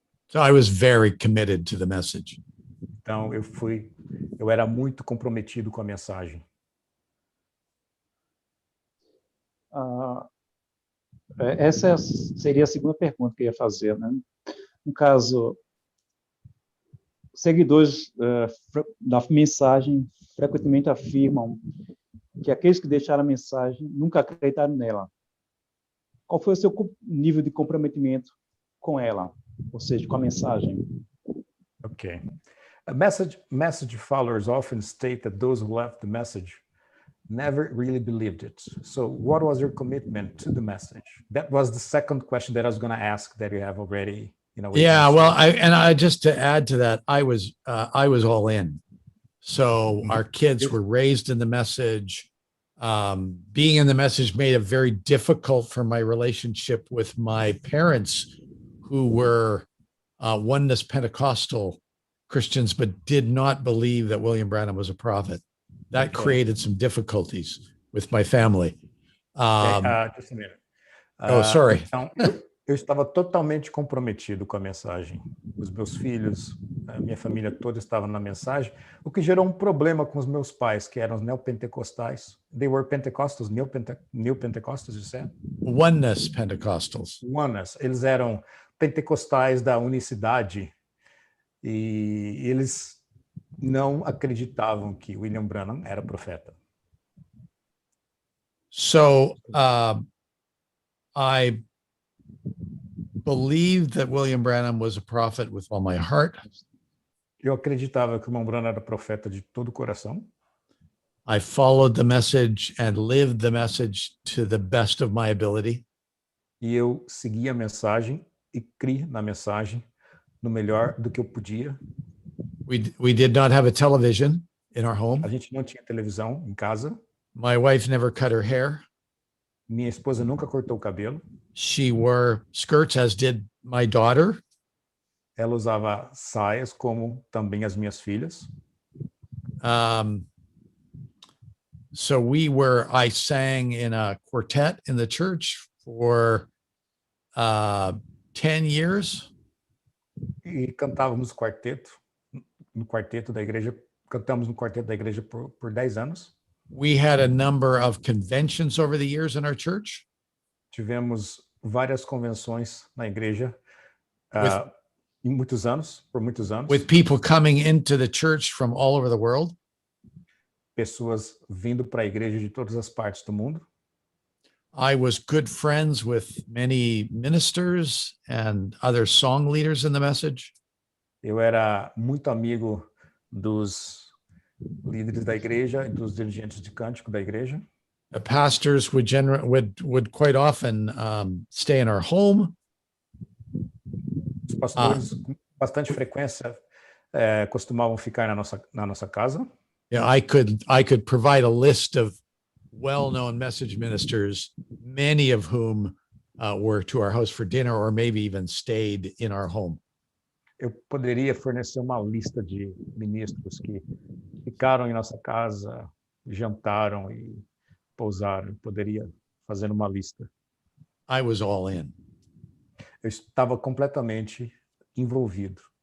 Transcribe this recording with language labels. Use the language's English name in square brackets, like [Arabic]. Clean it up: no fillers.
[English] So I was very committed to the message. [Portuguese] Então eu era muito comprometido com a mensagem. Essa seria a segunda pergunta que eu ia fazer, né? No caso, seguidores da mensagem frequentemente afirmam que aqueles que deixaram a mensagem nunca acreditaram nela. Qual foi o seu nível de comprometimento com ela, ou seja, com a mensagem? [English] Okay. Message followers often state that those who left the message never really believed it. So what was your commitment to the message? That was the second question that I was going to ask that you have already, Yeah, answered. well, I just to add to that, I was all in. So our kids were raised in the message. Being in the message made it very difficult for my relationship with my parents, who were oneness Pentecostal Christians, but did not believe that William Branham was a prophet. That created some difficulties with my family. Just a minute. Sorry. [Portuguese] Então, eu estava totalmente comprometido com a mensagem. Os meus filhos, a minha família toda estava na mensagem, o que gerou um problema com os meus pais, que eram os neopentecostais. [English] They were Pentecostals, new Pentecostals, you said? Oneness Pentecostals. Oneness. [Portuguese] Eles eram pentecostais da unicidade e eles não acreditavam que William Branham era profeta. [English] So I believed that William Branham was a prophet with all my heart. [Portuguese] Eu acreditava que o irmão Branham era profeta de todo o coração. [English] I followed the message and lived the message to the best of my ability. [Portuguese] E eu segui a mensagem e criei na mensagem no melhor do que eu podia. [English] We did not have a television in our home. [Portuguese] A gente não tinha televisão em casa. [English] My wife never cut her hair. [Portuguese] Minha esposa nunca cortou o cabelo. [English] She wore skirts, as did my daughter. [Portuguese] Ela usava saias, como também as minhas filhas. [English] So I sang in a quartet in the church for 10 years. [Portuguese] E cantávamos no quarteto da igreja. Cantamos no quarteto da igreja por 10 anos. [English] We had a number of conventions over the years in our church. [Portuguese] Tivemos várias convenções na igreja por muitos anos. [English] With people coming into the church from all over the world. [Portuguese] Pessoas vindo para a igreja de todas as partes do mundo. [English] I was good friends with many ministers and other song leaders in the message. [Portuguese] Eu era muito amigo dos líderes da igreja e dos dirigentes de cântico da igreja. [English] The pastors would quite often stay in our home. [Portuguese] Os pastores, com bastante frequência, costumavam ficar na nossa casa. [English] Yeah, I could provide a list of well-known message ministers, many of whom were to our house for dinner or maybe even stayed in our home. [Portuguese] Eu poderia fornecer uma lista de ministros que ficaram em nossa casa, jantaram e pousaram. Eu poderia fazer uma lista. [English] I was all in. [Portuguese] Eu estava completamente envolvido.